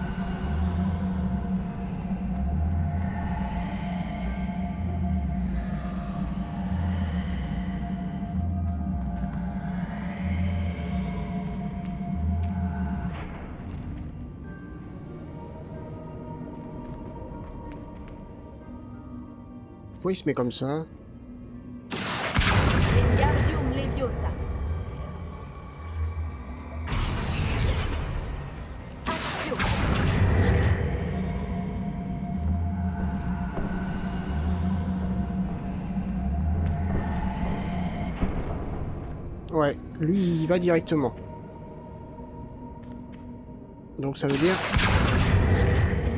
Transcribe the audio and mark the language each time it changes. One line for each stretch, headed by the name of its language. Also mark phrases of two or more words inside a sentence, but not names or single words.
French: Pourquoi il se met comme ça? Wingardium Leviosa. Accio. Ouais, lui il va directement. Donc ça veut dire...